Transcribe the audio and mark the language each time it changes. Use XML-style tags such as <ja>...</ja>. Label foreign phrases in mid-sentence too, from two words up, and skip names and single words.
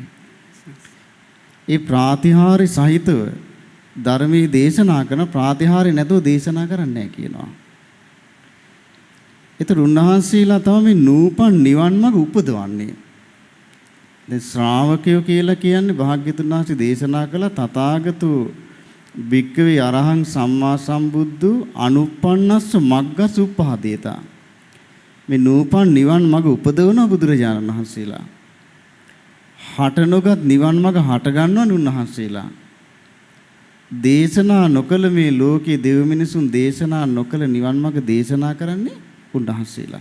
<si>ඒ ප්‍රාතිහාරි සහිතව ධර්මයේ දේශනා කරන, ප්‍රාතිහාරි නැතුව දේශනා කරන්නේ නැහැ කියනවා. ඒතර උන්වහන්සේලා තමයි නූපන් නිවන් මඟ උපදවන්නේ. දැන් ශ්‍රාවකයෝ කියලා කියන්නේ භාග්‍යතුන් වහන්සේ දේශනා කළ</si> <pi>තථාගතෝ භික්ඛවේ අරහං සම්මා සම්බුද්ධු අනුප්පන්නස්ස මග්ගස් උප්පහදේතා,</pi> <si>මේ නූපන් නිවන් මඟ උපදවන බුදුරජාණන් වහන්සේලා. හට නොගත් නිවන් මඟ හට ගන්නවන උන්වහන්සේලා. දේශනා නොකළ මේ ලෝකේ දෙව් මිනිසුන් දේශනා නොකළ නිවන් මඟ දේශනා කරන්නේ උන්වහන්සේලා.</si>